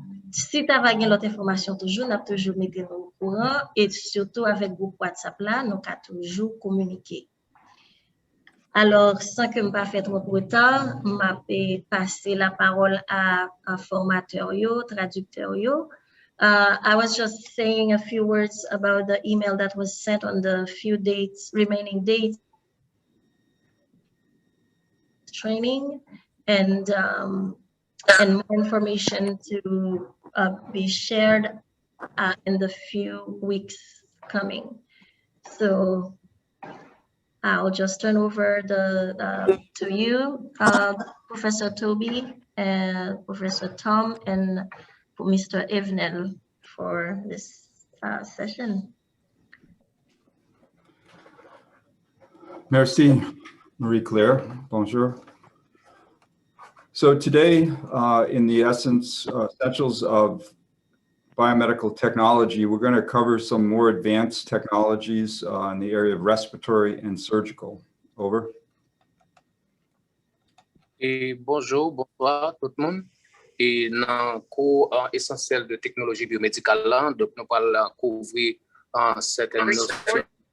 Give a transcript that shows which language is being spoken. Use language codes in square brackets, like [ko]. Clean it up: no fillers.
[fr] Si tu as l'autre information, toujours, nous toujours mis au courant et surtout avec le groupe WhatsApp là, nous avons toujours communiqué. Alors, sans que je ne fasse trop de retard, je vais passer la parole à un formateur, traducteur. [en] I was just saying a few words about the email that was sent on the remaining dates training and more information to be shared in the few weeks coming. So I'll just turn over to you, Professor Toby, and Professor Tom, and Mr. Evnel for this session. [fr] Merci, Marie-Claire. Bonjour. [en] So today, in the Essentials of Biomedical Technology, we're going to cover some more advanced technologies in the area of respiratory and surgical. Over. [fr] Et bonjour, bonsoir tout le monde. Et dans le cours essentiel de technologie biomédicale, là, donc nous allons couvrir certaines notions.